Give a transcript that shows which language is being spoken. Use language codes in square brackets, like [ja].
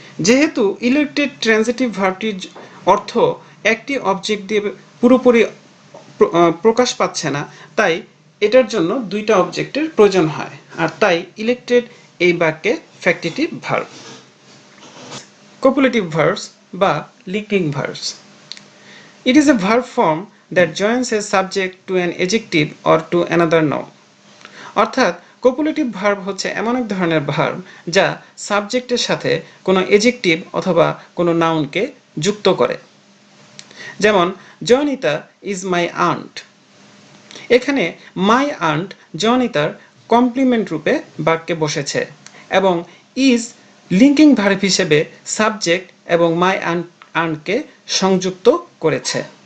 [bn] যেহেতু elected transitive ভার্বটির অর্থ একটি অবজেক্ট দিয়ে পুরোপুরি প্রকাশ পাচ্ছে না, তাই এটার জন্য দুইটা অবজেক্টের প্রয়োজন হয়, আর তাই ইলেক্টেড এই বাক্যে ফ্যাক্টিটিভ ভার্ব। কোপুলেটিভ ভার্বস বা linking verbs. [en] It is a verb form that joins a subject to an adjective or to another noun. [bn] অর্থাৎ কোপুলেটিভ ভার্ব হচ্ছে এমন এক ধরনের ভার্ব যা সাবজেক্টের সাথে কোনো এজেক্টিভ অথবা কোনো নাউনকে যুক্ত করে। যেমন [en] Joynita is my aunt. [bn] এখানে মাই আন্ট জয়নিতার কমপ্লিমেন্ট রূপে বাক্যে বসেছে এবং ইজ লিঙ্কিং ভার্ব হিসেবে সাবজেক্ট এবং মাই আন্টকে সংযুক্ত করেছে।